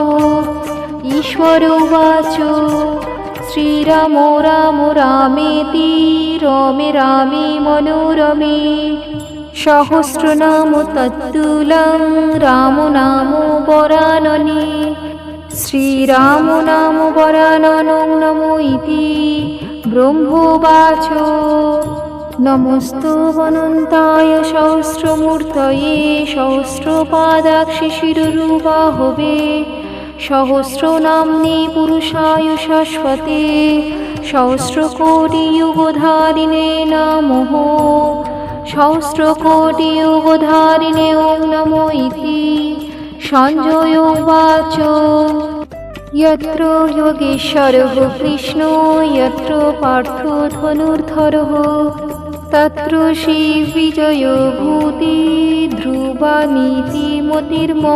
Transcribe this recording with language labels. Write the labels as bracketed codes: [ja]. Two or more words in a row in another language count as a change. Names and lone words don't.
[sa] ঈশ্বর উবাচ শ্রীরাম রাম রামেতি রমে রামে মনোরমে সহস্রনাম তত্তুল্যং রাম নাম বরাননে। শ্রীরাম নাম বরাননং নমো ইতি। ব্রহ্মোবাচ নমস্তু অনন্তায় সহস্রমূর্তয়ে সহস্রপাদাক্ষি শিররূপাহবে সহস্রনাম্নে পুরুষায় শাশ্বতে সহস্রকোটিযুগধারিণে নমঃ। সহস্রকোটিযুগধারিণে ওং নমো ইতি। সঞ্জয় উবাচ यत्र योगेश्वरः कृष्णो यत्र पार्थो धनुर्धरः तत्र श्रीविजयो भूति ध्रुवानीति मतिर्मम।